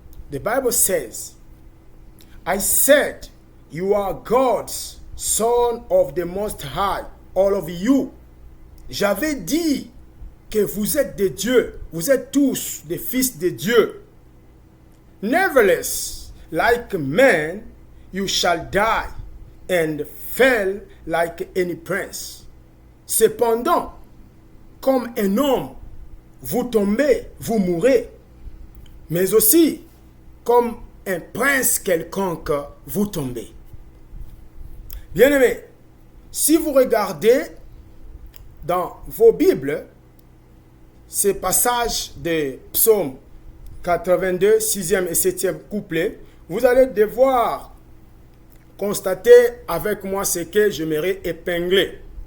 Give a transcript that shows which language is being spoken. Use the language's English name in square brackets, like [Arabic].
[English] The Bible says, I said, you are God's son of the Most High, all of you. [French] J'avais dit que vous êtes des dieux, vous êtes tous des fils de Dieu. [English] Nevertheless, like man, you shall die, and fell like any prince. [French] Cependant, comme un homme, vous tombez, vous mourrez, mais aussi comme un prince quelconque, vous tombez. Bien-aimés, si vous regardez dans vos Bibles, ces passages de Psaume 82, 6e et 7e couplet, vous allez devoir constater avec moi ce que j'aimerais épingler.